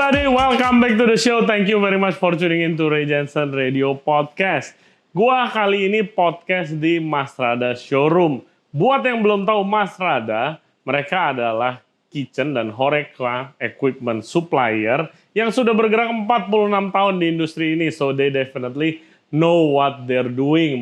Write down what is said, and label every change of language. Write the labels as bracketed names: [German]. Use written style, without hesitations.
[English] Welcome back to the show. Thank you very much for tuning in to Ray Jensen Radio Podcast. [Indonesian] Gua kali ini podcast di Masrada Showroom. Buat yang belum tahu Masrada, mereka adalah kitchen dan HoReCa equipment supplier yang sudah bergerak 46 tahun di industri ini. [English] So they definitely know what they're doing.